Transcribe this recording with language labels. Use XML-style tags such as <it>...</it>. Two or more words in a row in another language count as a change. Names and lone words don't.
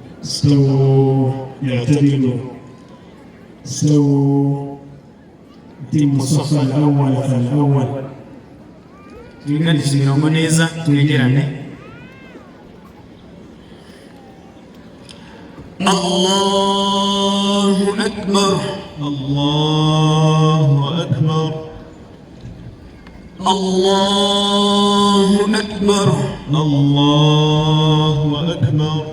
<ar>استووا اعتدلوا استووا تم الصف الأول فالأول.</ar> <rw>tulinganisha imirongo neza twegerane.</rw> <ar>الله أكبر, الله أكبر, الله أكبر, الله أكبر,</ar>